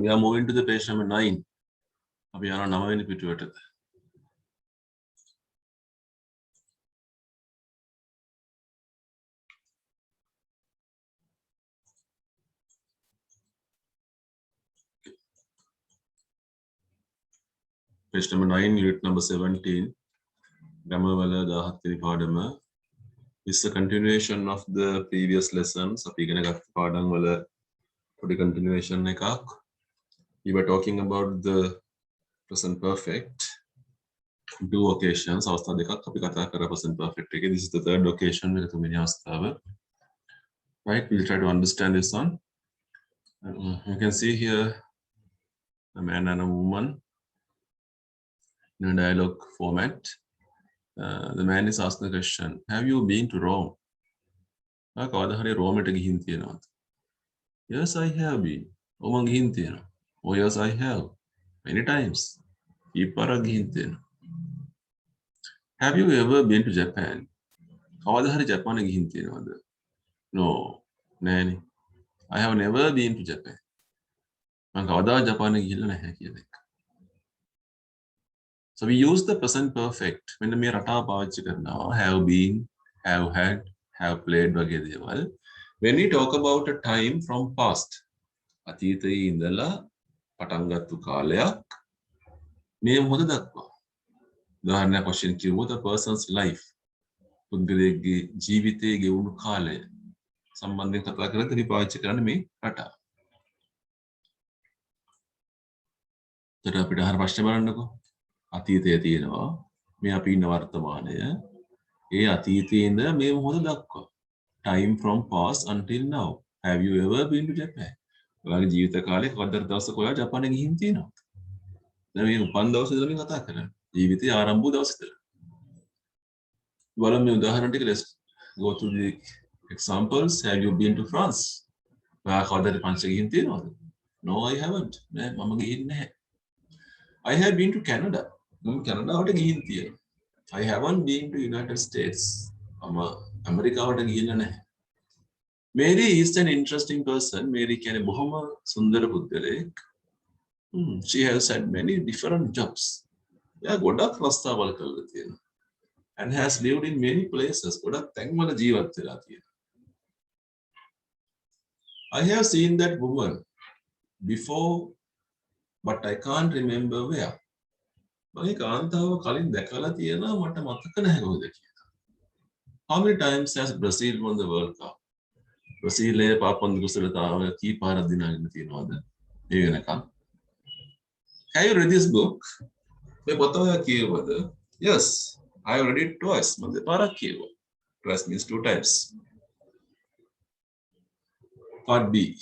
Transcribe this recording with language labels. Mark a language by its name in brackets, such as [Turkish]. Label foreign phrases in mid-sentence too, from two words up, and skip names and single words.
[English] We are moving to the page number 9. [Sinhala] අපි යනවා 9 වෙනි පිටුවට. [English] Page number 9, unit number 17. [Sinhala] Grammar වල 17 වෙනි පාඩම. [English] It's a continuation of the previous lessons. [Sinhala] අපි ඉගෙන ගත්ත පාඩම් වල පොඩි continuation එකක්. [English] We were talking about the present perfect. Two occasions. [Sinhala] අවස්ථා දෙකක් අපි කතා කරා [English] present perfect [Sinhala] එකේ. [English] This is the third occasion. [Sinhala] මේක තුන්වෙනි අවස්ථාව. [English] Right, we'll try to understand this one. You can see here a man and a woman in a dialogue format. The man is asking the question, have you been to Rome? [Sinhala] කවදා හරි රෝමට ගිහින් තියෙනවද? [English] Yes, I have been. [Sinhala] ඔව් මං ගිහින් තියෙනවා. [English] Oh yes, I have. Many times. [Sinhala] කීපරක් ගිහින් තියෙනවා. [English] Have you ever been to Japan? [Sinhala] කවදා හරි ජපාන ගිහින් තියෙනවද? No. නෑනේ. [English] I have never been to Japan. [Sinhala] මං කවදාවත් ජපාන ගිහිල්ලා නැහැ කියන එක. [English] So we use the present perfect when [Sinhala] මේ රටාව පාවිච්චි කරනවා. [English] Have been, have had, have played [Sinhala] වගේ දේවල්. [English] When we talk about a time from past, [Sinhala] අතීතයේ ඉඳලා පටන් ගත්ත කාලයක් මේ මොහොත දක්වා. උදාහරණයක් වශයෙන් කිව්වොත් [English] a person's life. [Sinhala] පුද්ගලයාගේ ජීවිතයේ ගෙවුණු කාලය සම්බන්ධයෙන් කතා කරද්දී පාවිච්චි කරන්නේ මේ රටාව. එතකොට අපිට අහන ප්‍රශ්නේ බලන්නකෝ. අතීතයේ තියෙනවා. මේ අපි ඉන්න වර්තමානය. ඒ අතීතයේ ඉඳලා මේ මොහොත දක්වා. [English] Time from past until now. Have you ever been to Japan? [Sinhala] ඔයාගේ ජීවිත කාලේ කවදාද දවසක ඔයා ජපානයේ ගිහින් තියෙනවද? දැන් මේ උපන් දවසේ ඉඳලා මේ කතා කරන්නේ. ජීවිතයේ ආරම්භ වූ දවසේ ඉඳලා. බලමු මේ උදාහරණ ටික [English] let's go to the examples. Have you been to France? [Sinhala] ඔයා කවදාද ප්‍රංශ ගිහින් තියෙනවද? [English] No, I haven't. [Sinhala] නෑ මම ගිහින් නැහැ. [English] I have been to Canada. [Sinhala] මම කැනඩාවට ගිහින් තියෙනවා. [English] I haven't been to United States. [Sinhala] මම ඇමරිකාවට ගිහිල්ලා නැහැ. [English] Mary is an interesting person. [Sinhala] Mary කියන්නේ බොහොම සුන්දර පුද්ගලයෙක්. [English] She has had many different jobs. [Sinhala] එයා ගොඩක් රස්තාවල් කරලා තියෙනවා. [English] And has lived in many places. [Sinhala] ගොඩක් තැන්වල ජීවත් වෙලා තියෙනවා. [English] I have seen that woman before, but I can't remember where. [Sinhala] මම කාන්තාව කලින් දැකලා තියෙනවා මට මතක නැහැ කොහෙද කියලා. [English] How many times has Brazil won the World Cup? [Sinhala] බ්‍රසීලයේ පාපන්දු කුසලතාව කී පාරක් දිනාගෙන තියෙනවද? මේ වෙනකම්. [English] Have you read this book? [Sinhala] මේ පොත ඔයා කියවද? [English] Yes, I have read it twice. [Sinhala] මම දෙපාරක් කියවුවා. [English] Twice means 2 times. Part B.